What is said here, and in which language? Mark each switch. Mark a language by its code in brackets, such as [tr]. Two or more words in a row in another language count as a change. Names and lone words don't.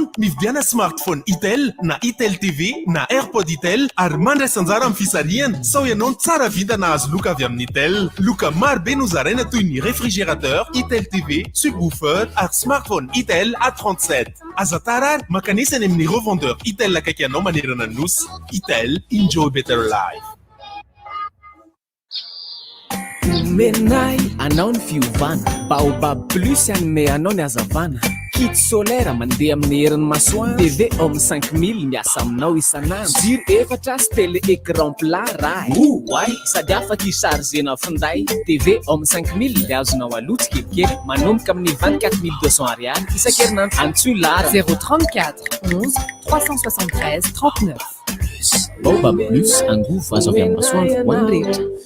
[mg] mividiana smartphone Itel na Itel TV na AirPod Itel ary mandraisanjara amin'ny fisarihana sao ianao ny tsara vida na azo loka avy amin'ny Itel loka maro be nozaraina toy ny réfrigérateur Itel TV subwoofer ary smartphone Itel A37 aza tarary makanesany amin'ny revendeur Itel akaiky anao manerana ny nosy Itel [en] enjoy better life. [mg] Menay anao ny fiovana baobab plus anome anao ny azavana [fr] kit solaire [mg] mandeha amin'ny herin'ny masoandro TV homme 5000 miasa aminao isanandro jiro efatra sy [fr] télé écran plat [mg] raha oay sady afaka isargena finday TV homme 5000 dia azonao aloto kelikely manomboka amin'ny 24200 ariary isan-kerinandro antsoy lara 034 11 373 39 baobab plus angovo azo avy amin'ny masoandro ho an'ny rehetra.